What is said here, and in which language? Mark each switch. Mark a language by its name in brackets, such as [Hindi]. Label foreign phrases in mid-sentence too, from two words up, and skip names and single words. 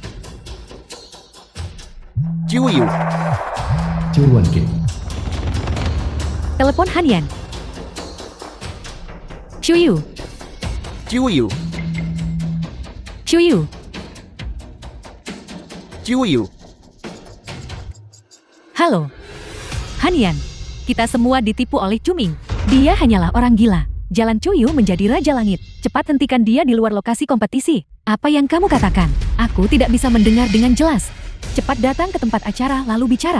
[Indonesian] Chuyu. Ciluan K. telepon Hanyan. Chuyu, Chuyu. Chuyu. Chuyu. Halo. Hanyan, kita semua ditipu oleh Chuming. Dia hanyalah orang gila. Jalan Chuyu menjadi Raja Langit. Cepat hentikan dia di luar lokasi kompetisi. Apa yang kamu katakan? Aku tidak bisa mendengar dengan jelas. Cepat datang ke tempat acara lalu bicara.